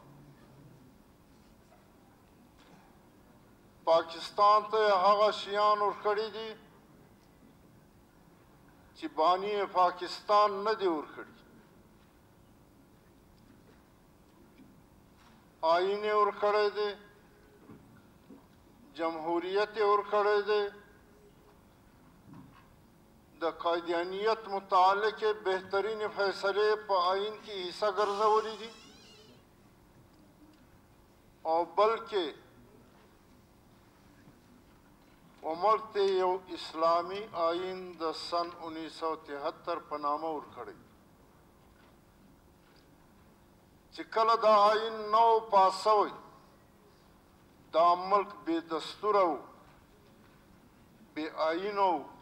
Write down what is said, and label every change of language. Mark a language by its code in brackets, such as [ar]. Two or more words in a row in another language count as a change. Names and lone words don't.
[ps] پاکستان ته هغه شیان ورکړي دي چې بانی پاکستان نه دی ورکړي۔ آئین یې ورکړی دی، جمهوریت یې ورکړی دی، د قادیانیت متعلق [ur] بہترین فیصلے [ps] په آئین [ur] کی حصہ [ps] ګرځولي دي او بلکې ملک ته یو اسلامی آئین د سن 1973 په نامه ورکړی چې کله دا آئین نو پاس شوی دا ملک بے دستوره و، بے آئین و۔